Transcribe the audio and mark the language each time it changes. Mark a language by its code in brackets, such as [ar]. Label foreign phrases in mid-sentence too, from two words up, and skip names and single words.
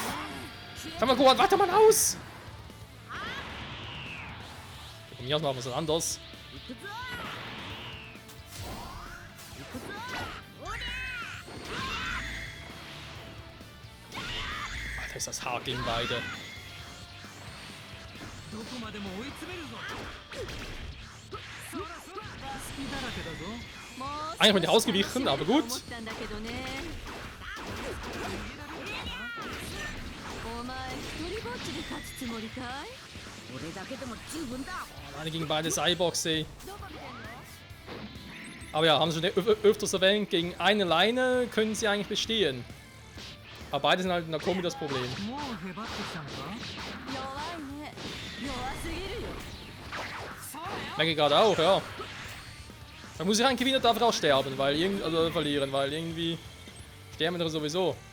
[de] Sag mal, Gohan, warte mal aus! Von mir aus machen wir es anders. Alter, ist das hart gegen beide. [ja] どこまでも追い詰めるぞ。そらそら隙だらけだぞ。 [de] Eigentlich bin ich ausgewichen, aber gut. [ja] お前一人ぼっちで勝つつもりかい？俺だけでも十分だ。 [de] Alleine gegen beide Cyborgs, ey. Aber ja, haben sie schon öfters erwähnt, gegen eine Leine können sie eigentlich bestehen. Aber beide sind halt in der Kombi das Problem. [ja] もうへばってきたのか？弱いね。弱すぎるよ。 [de] Merke gerade auch, ja. Da muss ich eigentlich gewinnen, darf er auch sterben, weil also verlieren, weil irgendwie sterben wir sowieso.